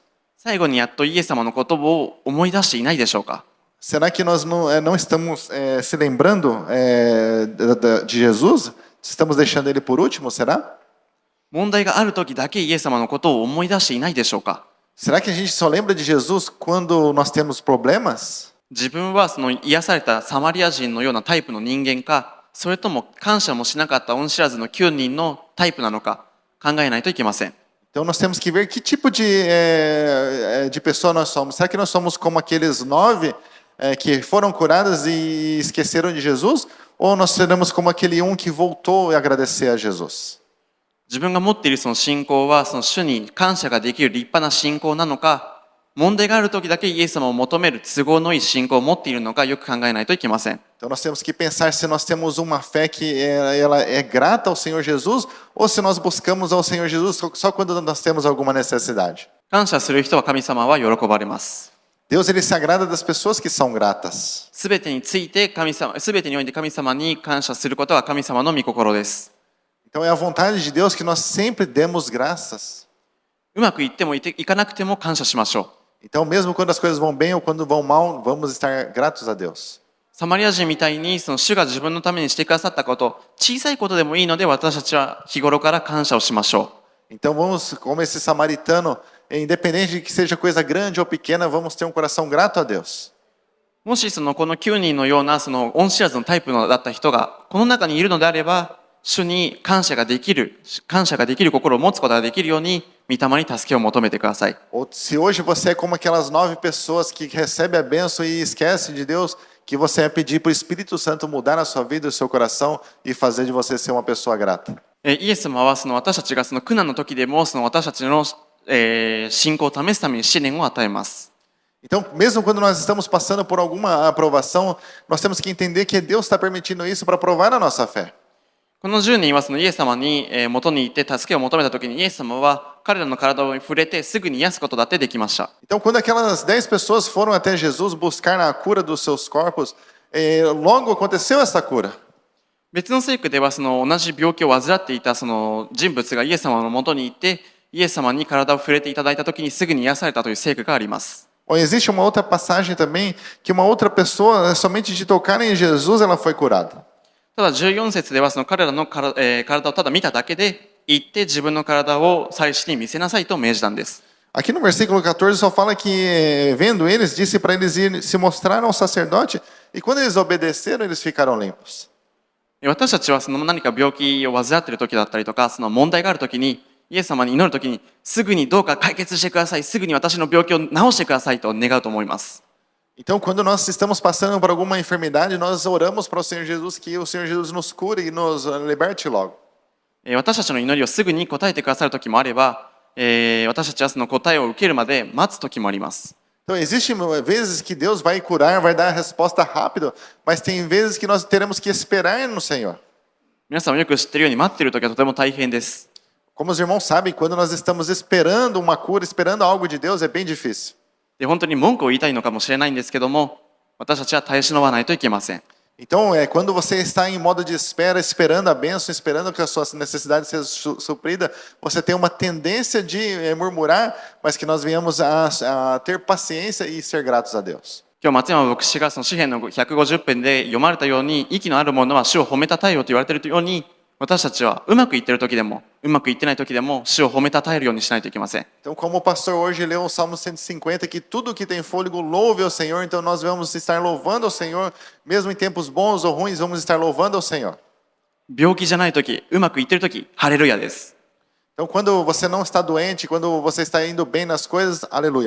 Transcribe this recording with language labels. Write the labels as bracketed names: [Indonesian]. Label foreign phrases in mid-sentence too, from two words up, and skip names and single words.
[Japanese] 最後にやっとイエス様のことを思い出していないでしょうか。 [Portuguese] Será que nós não estamos se lembrando de Jesus? Estamos deixando ele por último, será? [Japanese] 問題がある時だけイエス様のことを思い出していないでしょうか。 [Portuguese] Será que a gente só lembra de Jesus quando nós temos problemas? [Japanese] 自分はその癒されたサマリア人のようなタイプの人間か、それとも感謝もしなかった恩知らずの9人のタイプなのか考えないといけません。 [Portuguese] Então nós temos que ver que tipo de pessoa nós somos. Será que nós somos como aqueles 9 que foram curados e esqueceram de Jesus? Ou nós seremos como aquele um que voltou a agradecer a Jesus? [Japanese] 自分が持っているその信仰はその主に感謝ができる立派な信仰なのか、問題がある時だけイエス様を求める都合のいい信仰を持っているのかよく考えないといけません。 [Portuguese] Então nós temos que pensar se nós temos uma fé que ela é grata ao Senhor Jesus ou se nós buscamos ao Senhor Jesus só quando nós temos alguma necessidade. [Japanese] 感謝する人は神様は喜ばれます。 [Portuguese] Deus ele se agrada das pessoas que são gratas. [Japanese] すべてについてすべてにおいて神様に感謝することは神様の御心です。 [Portuguese] Então é a vontade de Deus que nós sempre demos graças. [Japanese] うまくいってもいかなくても感謝しましょう。 [Portuguese] Então mesmo quando as coisas vão bem ou quando vão mal, vamos estar gratos a Deus. [Japanese] サマリア人みたいにその主が自分のためにしてくださったこと、小さいことでもいいので私たちは日頃から感謝をしましょう。 [Portuguese] Então vamos, como esse samaritano, independente de que seja coisa grande ou pequena, vamos ter um coração grato a Deus. [Japanese] もしこの9人のようなその恩知らずのタイプだった人がこの中にいるのであれば、主に感謝ができる心を持つことができるように御霊に助けを求めてください。 [Portuguese] Ou se hoje você é como aquelas 9 pessoas que recebem a bênção e esquece de Deus, que você vai pedir para o Espírito Santo mudar a sua vida e o seu coração e fazer de você ser uma pessoa grata. [Japanese] イエス様は私たちが苦難の時でも私たちの信仰を試すために試練を与えます。 [Portuguese] Então, mesmo quando nós estamos passando por alguma aprovação, nós temos que entender que Deus está permitindo isso para provar a nossa fé. [Japanese] この10人はイエス様に元に行って助けを求めた時にイエス様は彼らの体を触れてすぐに癒すことだってできました。 [Portuguese] Então, quando aquelas 10 pessoas foram até Jesus buscar a cura dos seus corpos, logo aconteceu essa cura. [Japanese] 別の聖句では同じ病気を患っていたその人物がイエス様の元に行ってイエス様に体を触れていただいた時にすぐに癒されたという聖句があります。 [Portuguese] Ou existe uma outra passagem também que uma outra pessoa, somente de tocar em Jesus, ela foi curada. [Japanese] ただ14節ではその彼らの体をただ見ただけで行って自分の体を祭司に見せなさいと命じたんです。 [Portuguese] Aqui no versículo 14 só fala que, vendo eles, disse para eles ir se mostrar ao sacerdote, e quando eles obedeceram, eles ficaram limpos. [Japanese] 私たちはその何か病気を患っている時だったりとか、その問題がある時にイエス様に祈る時にすぐにどうか解決してください、すぐに私の病気を治してくださいと願うと思います。 [Portuguese] Então, quando nós estamos passando por alguma enfermidade, nós oramos para o Senhor Jesus que o Senhor Jesus nos cure e nos liberte logo. [Japanese] 私たちの祈りをすぐに答えてくださる時もあれば、私たちはその答えを受けるまで待つ時もあります。 [Portuguese] Então, existem vezes que Deus vai curar, vai dar a resposta rápido, mas tem vezes que nós teremos que esperar no Senhor. [Japanese] 皆さんもよく知っているように待っている時はとても大変です。 [Portuguese] Como os irmãos sabem, quando nós estamos esperando uma cura, esperando algo de Deus, é bem difícil. [Japanese] で本当に文句を言いたいのかもしれないんですけども、私たちは耐え忍ばないといけません。 [Portuguese] Então, quando você está em modo de espera, esperando a bênção, esperando que a sua necessidade seja suprida, você tem uma tendência de murmurar, mas que nós venhamos a ter paciência e ser gratos a Deus. [Japanese] 今日松山牧師がその詩篇の150編で読まれたように、息のある者は主を褒めたたえよと言われているように、私たちはうまくいっている時でもうまくいってない時でも主を褒めたたえるようにしないといけません。 [Portuguese] Então, como o pastor hoje leu o Salmo 150, que tudo que tem fôlego louve ao Senhor, então nós vamos estar louvando ao Senhor, mesmo em tempos bons ou ruins, vamos estar louvando ao Senhor. [Japanese] 病気じゃない時、うまくいっている時、ハレルヤです。 [Portuguese] Então, quando você não está doente, quando você está indo bem nas coisas, aleluia.